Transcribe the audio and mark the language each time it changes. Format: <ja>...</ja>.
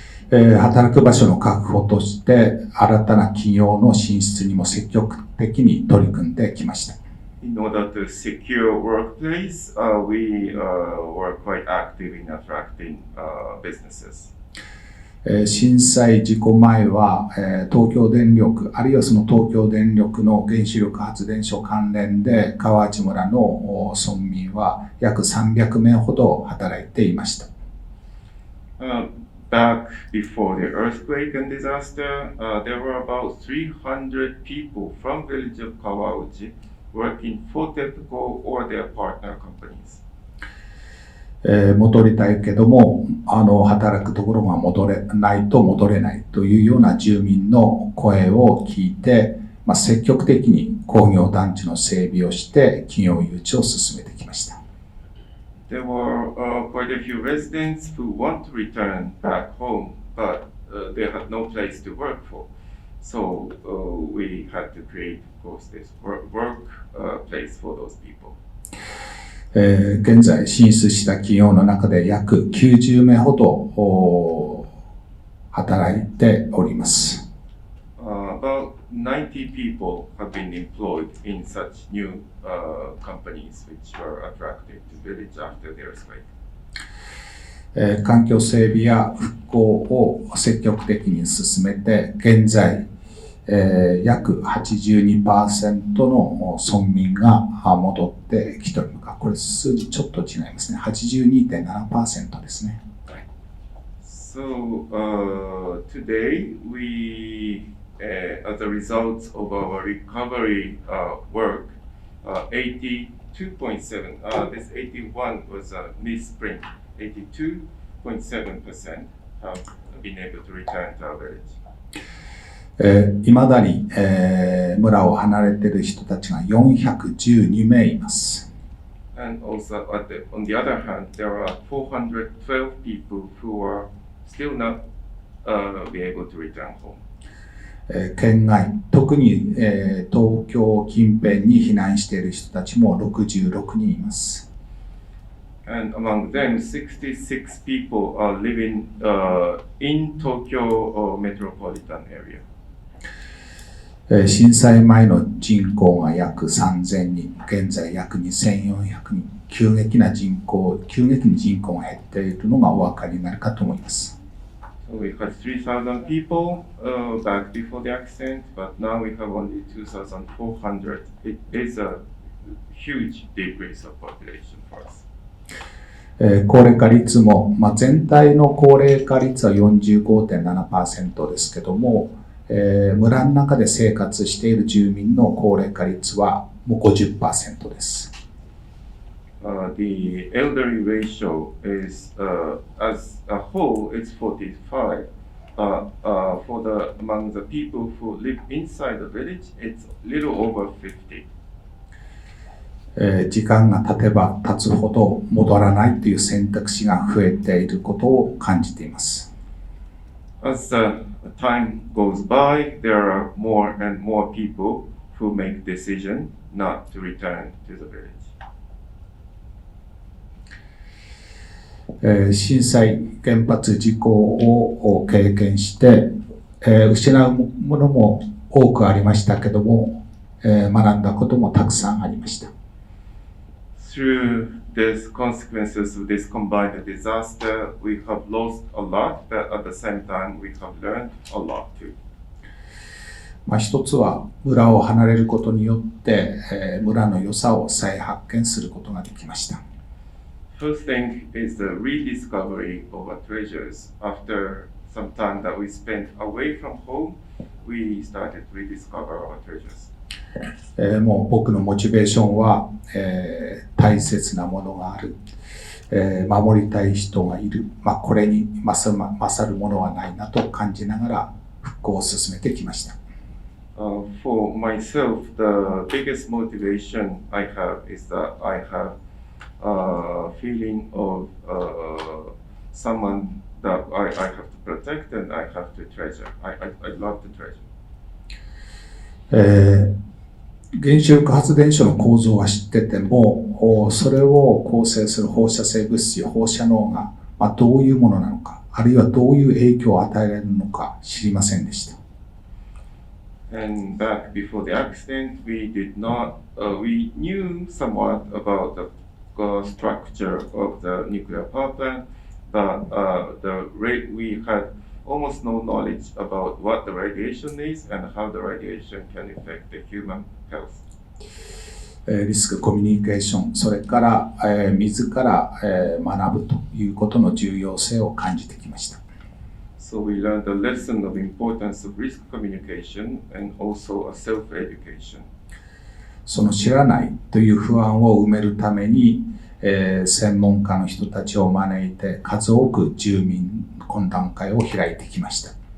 <ja>働く場所の確保として新たな企業の進出にも積極的に取り組んできました。</ja> <en>In order to secure workplace, we were quite active in attracting businesses.</en> <ja>震災事故前は、東京電力あるいはその東京電力の原子力発電所関連で川内村の村民は約300名ほど働いていました。</ja> <en>Back before the earthquake and disaster, there were about 300 people from village of Kawauchi working for TEPCO or their partner companies.</en> <ja>戻りたいけども働くところが戻れないと戻れないというような住民の声を聞いて、積極的に工業団地の整備をして企業誘致を進めてきました。</ja> <en>There were quite a few residents who want to return back home, but they had no place to work for. So we had to create, of course, this work place for those people.</en> <ja>現在進出した企業の中で約90名ほど働いております。</ja> <en>About 90 people have been employed in such new companies which were attracted to village after the earthquake.</en> <ja>環境整備や復興を積極的に進めて、現在、約 82% の村民が戻ってきております。これ数字ちょっと違いますね。 82.7% ですね。</ja> <en>So today we as a result of our recovery work, 82.7, this 81 was a misprint, 82.7% have been able to return to our village.</en> <ja>いまだに、村を離れている人たちが412名います。</ja> <en>And also on the other hand, there are 412 people who are still not be able to return home.</en> <ja>県外、特に、東京近辺に避難している人たちも66人います。</ja> <en>And among them, 66 people are living in Tokyo metropolitan area.</en> <ja>震災前の人口が約3000人、現在約2400人、急激に人口が減っているのがお分かりになるかと思います。</ja> <en>So we had 3,000 people back before the accident, but now we have only 2,400. It is a huge decrease of population for us.</en> <ja>高齢化率も、全体の高齢化率は 45.7% ですけども、村の中で生活している住民の高齢化率はもう 50% です。</ja> <en>The elderly ratio is, as a whole, it's 45. Among the people who live inside the village, it's little over 50.</en> <ja>時間が経てば経つほど戻らないという選択肢が増えていることを感じています。</ja> <en>As time goes by, there are more and more people who make decision not to return to the village.</en> <ja>震災、原発事故を経験して、失うものも多くありましたけども、学んだこともたくさんありました。</ja> <en>Through the consequences of this combined disaster, we have lost a lot, but at the same time, we have learned a lot too.</en> <ja>一つは村を離れることによって、村の良さを再発見することができました。</ja> <en>First thing is the rediscovery of our treasures. After some time that we spent away from home, we started to rediscover our treasures.</en> <ja>もう僕のモチベーションは、大切なものがある、守りたい人がいる、これに勝るものはないなと感じながら復興を進めてきました。</ja> <en>For myself, the biggest motivation I have is that I have a feeling of someone that I have to protect and I have to treasure. I love to treasure.</en> <ja>原子力発電所の構造は知ってても、それを構成する放射性物質や放射能が、どういうものなのか、あるいはどういう影響を与えられるのか知りませんでした。</ja> <en>And back before the accident, we knew somewhat about the structure of the nuclear power plant, but we had almost no knowledge about what the radiation is and how the radiation can affect the human health.</en> <ja>リスクコミュニケーション、それから、自ら、学ぶということの重要性を感じてきました。</ja> <en>So we learned a lesson of importance of risk communication and also a self-education.</en> <ja>その知らないという不安を埋めるために、専門家の人たちを招いて数多く住民懇談会を開いてきました。</ja>